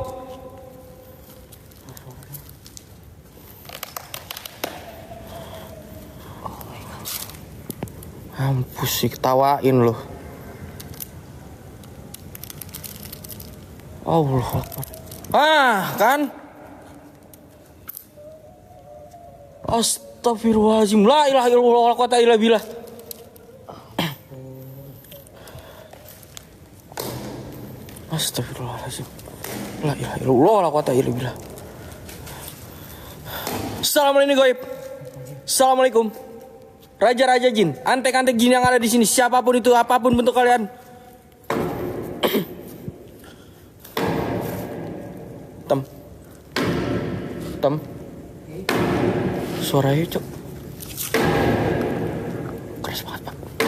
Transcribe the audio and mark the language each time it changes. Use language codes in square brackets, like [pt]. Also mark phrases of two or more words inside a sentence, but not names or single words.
[id] Mampus sih ketawain loh. [ar] الله أكبر. [id] Kan? [ar] أستغفر الله العظيم. لا إله إلا الله ولا قوة إلا بالله. أستغفر الله العظيم. لا إله إلا الله ولا قوة إلا بالله. السلام عليكم غيب. السلام عليكم. [id] Raja-raja jin, antek-antek jin yang ada di sini, siapapun itu, apapun bentuk kalian. Tem. Suaranya, Cok. Keras banget, Pak.